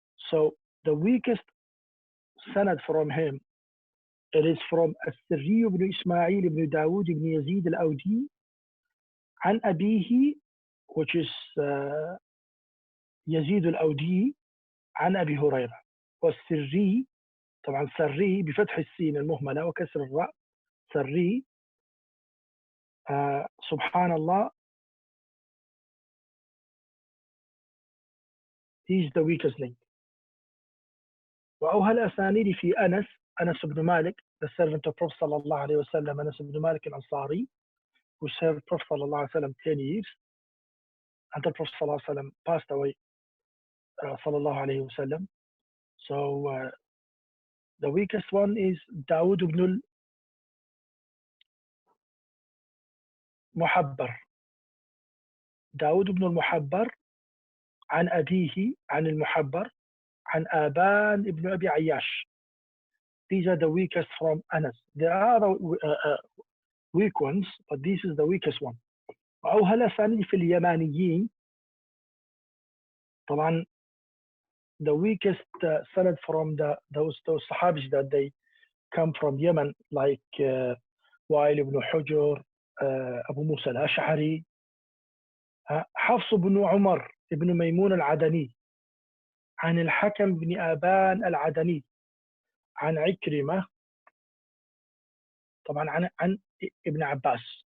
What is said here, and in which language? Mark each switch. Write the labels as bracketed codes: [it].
[en] So the weakest sanad from him, it is from As-Sirri ibn Ismail ibn Dawood ibn Yazid al-Awdi [ar] عن أبيه, [en] which is [ar] يزيد الأودي عن أبي هريرة. والسري, طبعا سري بفتح السين المهملة وكسر الراء, سري, سبحان الله, [en] he is the weakest link. [ar] وأوهى الأسانيد في أنس بن مالك, [en] the servant of Prophet [ar] صلى الله عليه وسلم, أنس بن مالك الأنصاري, [en] who served Prophet [ar] صلى الله عليه وسلم [en] 10 years until Prophet [ar] صلى الله عليه وسلم [en] passed away, [ar] صلى الله عليه وسلم. [en] So the weakest one is Dawood ibn al-Muhabbar. Dawood ibn al-Muhabbar [ar] عن أبيه عن المحبر عن آبان ابن أبي عياش. [en] These are the weakest from Anas. There are weak ones, but this is the weakest one. [ar] وأوهل ثاني في اليمانيين. [en] طبعا the weakest sanad from those Sahabis that they come from Yemen, like Wa'il ibn Hujr, Abu Musa al-Ash'ari, [ar] حفص بن عمر ابن ميمون العدني عن الحكم بن آبان العدني عن عكرمة طبعا عن ابن عباس.